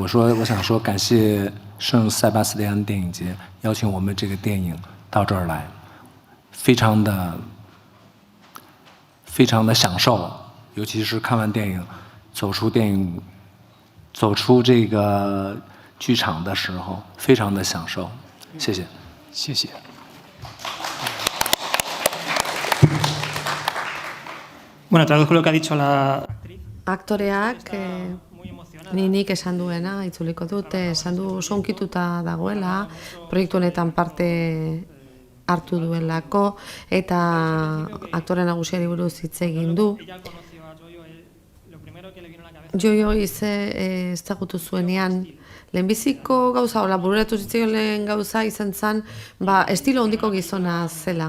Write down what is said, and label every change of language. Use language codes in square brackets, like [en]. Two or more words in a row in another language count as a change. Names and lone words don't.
[zh] 我想说，感谢圣塞巴斯蒂安电影节邀请我们这个电影到这儿来，非常的享受。尤其是看完电影，走出这个剧场的时候，非常的享受。谢谢，谢谢。 [es] Bueno, traduzco lo que ha dicho la [eu] Aktoreak Ninik esan duena, itzuliko dut, esan du sonkituta dagoela, proiektu honetan parte hartu duelako, eta aktore nagusiari buruz hitz egin du. Joio ezagutu zuenean, lehenbiziko gauza, bururatu zitzaion lehen gauza izan zen, estilo hondiko gizona zela.